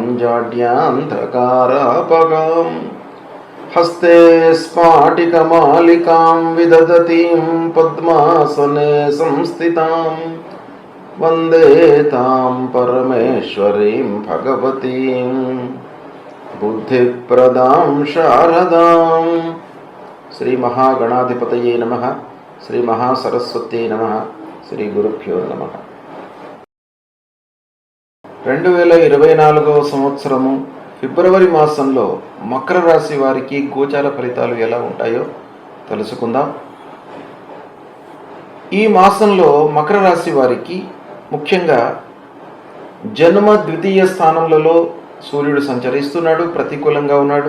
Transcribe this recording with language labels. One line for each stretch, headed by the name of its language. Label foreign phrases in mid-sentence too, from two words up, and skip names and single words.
Sanskrit: जाड्यान्धकारापगां हस्ते स्फाटिकमालिकां विदधतीं पद्मासने संस्थितां वन्दे तां परमेश्वरीं भगवतीं बुद्धिप्रदां शारदां। श्री महागणाधिपतये नमः। श्री महासरस्वत्यै नमः। श्री गुरुभ्यो नमः।
Telugu: 2024వ సంవత్సరము ఫిబ్రవరి మాసంలో మకర రాశి వారికి గోచార ఫలితాలు ఎలా ఉంటాయో తెలుసుకుందాం. ఈ మాసంలో మకర రాశి వారికి ముఖ్యంగా జన్మ ద్వితీయ స్థానములలో సూర్యుడు సంచరిస్తున్నాడు, ప్రతికూలంగా ఉన్నాడు.